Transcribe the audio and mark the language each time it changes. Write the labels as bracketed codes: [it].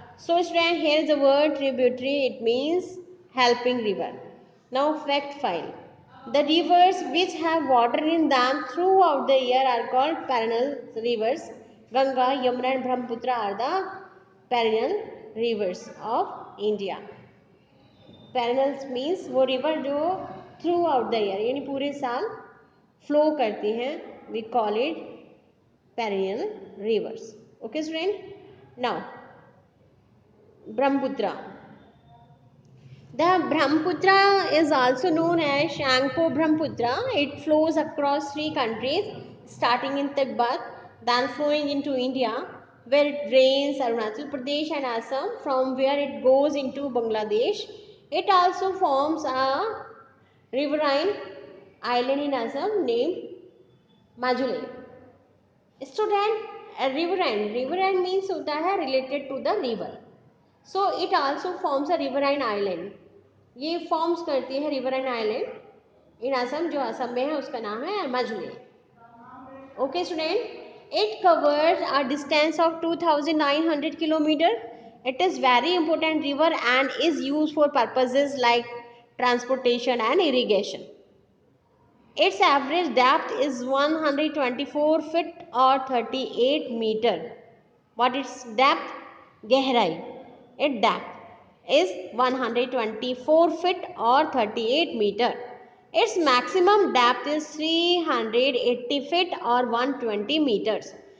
[en] So student, here is the word tributary. It means helping river. Now fact file. The rivers which have water in them throughout the year are called perennial rivers. Ganga, Yamuna and Brahmaputra are the perennial rivers of India. Perennials means [hi] वो river जो [en] throughout the year [hi] यानी पूरे साल flow करती हैं, [en] We call it perennial rivers. Okay student, now Brahmaputra. The Brahmaputra is also known as Shangpo Brahmaputra. It flows across three countries, starting in Tibet, then flowing into India, where it drains Arunachal Pradesh and Assam, from where it goes into Bangladesh. It also forms a riverine island in Assam named Majule. Student, riverine means [hi] होता है [en] related to the river. So it also forms a riverine island. [hi] ये forms करती है [en] riverine island in Assam, [hi] जो असम में है उसका नाम है मजुले. [en] Okay student, it covers a distance of 2900 kilometre. It is very important river and is use for purposes like transportation and irrigation. Its average depth is 124 feet or 38 meter. What its depth? [hi] गहराई. [en] Its depth is 124 feet or 38 meter. Its maximum depth is 380 feet or 120 meters.